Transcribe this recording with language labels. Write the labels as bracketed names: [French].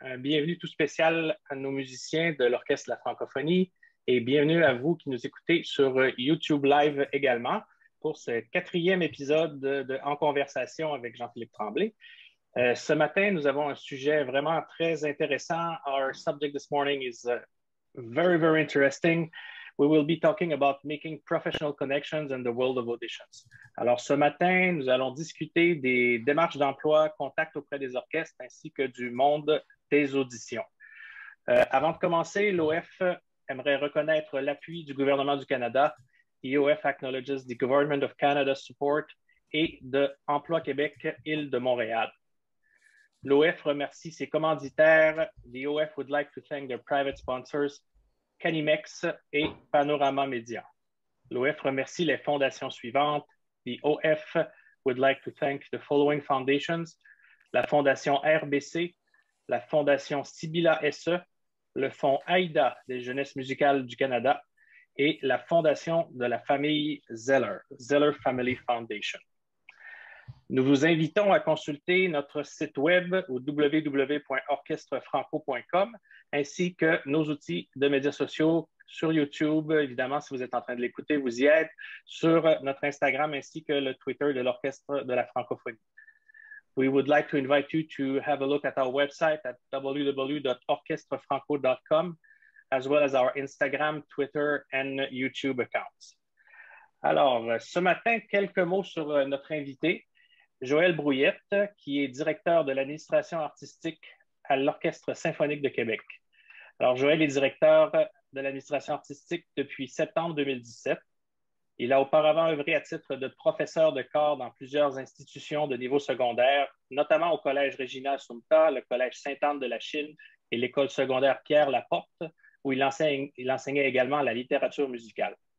[French] Bienvenue tout spécial à nos musiciens de l'Orchestre de la Francophonie et bienvenue à vous qui nous écoutez sur YouTube Live également pour ce quatrième épisode de En conversation avec Jean-Philippe Tremblay. Ce matin, nous avons un sujet vraiment très intéressant. [English] Our subject this morning is very, very interesting. We will be talking about making professional connections in the world of auditions. [French] Alors, ce matin, nous allons discuter des démarches d'emploi, contacts auprès des orchestres, ainsi que du monde des auditions. Avant de commencer, l'OF aimerait reconnaître l'appui du gouvernement du Canada. [English] The OF acknowledges the Government of Canada's support [French] et de Emploi Québec, Île de Montréal. L'OF remercie ses commanditaires. [English] The OF would like to thank their private sponsors, Canimex et Panorama Média. [French] L'OF remercie les fondations suivantes. [English] The OF would like to thank the following foundations: la Fondation RBC, la Fondation Sibilla SE, le Fonds AIDA des Jeunesses musicales du Canada et la Fondation de la famille Zeller, Zeller Family Foundation. [French] Nous vous invitons à consulter notre site web au www.orchestrefranco.com ainsi que nos outils de médias sociaux sur YouTube. Évidemment, si vous êtes en train de l'écouter, vous y êtes, sur notre Instagram ainsi que le Twitter de l'Orchestre de la Francophonie. [English] We would like to invite you to have a look at our website at www.orchestrefranco.com as well as our Instagram, Twitter and YouTube accounts. [French] Alors, ce matin, quelques mots sur notre invité. Joël Brouillette, qui est directeur de l'administration artistique à l'Orchestre symphonique de Québec. Alors, Joël est directeur de l'administration artistique depuis septembre 2017. Il a auparavant œuvré à titre de professeur de chor dans plusieurs institutions de niveau secondaire, notamment au Collège Régina Sumta, le Collège Sainte-Anne de la Chine et l'École secondaire Pierre Laporte, où il enseignait également la littérature musicale.